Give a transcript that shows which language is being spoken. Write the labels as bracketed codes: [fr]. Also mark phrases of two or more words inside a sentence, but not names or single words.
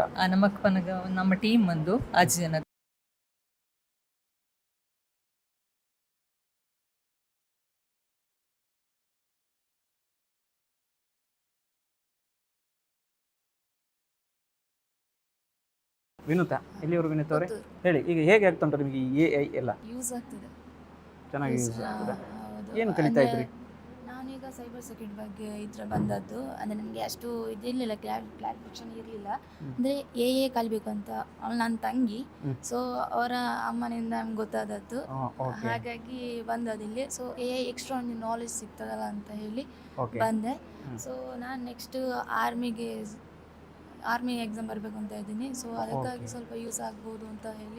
[tcy] ನಮಕ್ ಪನಗ ನಮ್ಮ ಟೀಮ್ ಮಂದು 5 ಜನ [kn] ವಿನುತಾ ಎಲ್ಲಿವರು ವಿನುತಾ ಅವರೇ ಹೇಳಿ ಈಗ ಹೇಗೆ ಆಗ್ತಾ ಉಂಟು ನಿಮಗೆ ಈ AI ಎಲ್ಲ ಯೂಸ್ ಆಗ್ತದೆ ಚೆನ್ನಾಗಿ ಯೂಸ್ ಆಗ್ತದೆ ಹೌದು. ಏನು ಕಲಿತಾ ಇದ್ರಿ ನಾನೀಗ [en] cyber security [kn] ಬಗ್ಗೆ ಇದ್ರ ಬಂದದ್ದು ಅಂದರೆ ನನಗೆ ಅಷ್ಟು ಇದಿರಲಿಲ್ಲ ಕ್ಲಾರಿಫಿಕೇಶನ್ ಇರಲಿಲ್ಲ ಅಂದರೆ AA ಕಲಿಬೇಕು ಅಂತ ಅವಳು ನನ್ನ ತಂಗಿ ಸೊ ಅವರ ಅಮ್ಮನಿಂದ ನಮ್ಗೆ ಗೊತ್ತಾದದ್ದು ಹಾಗಾಗಿ ಬಂದದಿಲ್ಲಿ ಸೊ AI ಎಕ್ಸ್ಟ್ರಾ ಒಂದು ನಾಲೆಜ್ ಸಿಗ್ತದಲ್ಲ ಅಂತ ಹೇಳಿ ಬಂದೆ ಸೊ ನಾನು [en] next army exam [kn] ಬರಬೇಕು ಅಂತ ಇದ್ದೀನಿ ಸೊ ಅದಕ್ಕಾಗಿ ಸ್ವಲ್ಪ ಯೂಸ್ ಆಗ್ಬೋದು ಅಂತ ಹೇಳಿ